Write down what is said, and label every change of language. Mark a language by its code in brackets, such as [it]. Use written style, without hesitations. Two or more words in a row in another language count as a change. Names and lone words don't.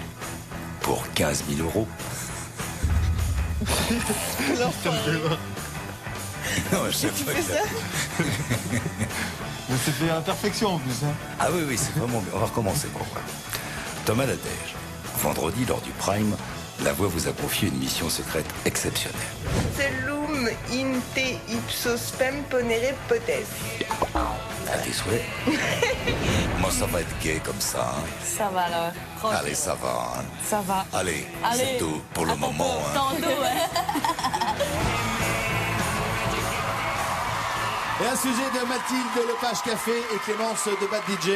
[fr] Pour 15 000 €. Non, je sais pas que ça. Mais c'était à perfection en plus. Hein. Ah oui, c'est vraiment bien. On va recommencer pour moi. Thomas Nadège. Vendredi, lors du Prime, la voix vous a confié une mission secrète exceptionnelle. C'est Lou, [la] cum in te ipso spem ponere potes. [fr] À tes souhaits. Moi, ça va être gay comme ça. Hein. Ça va alors. Allez, ça va. Hein. Ça va. Allez, c'est tout pour le moment. Hein. Tantôt, ouais. Et un sujet de Mathilde Lepage Café et Clémence de Bad DJ.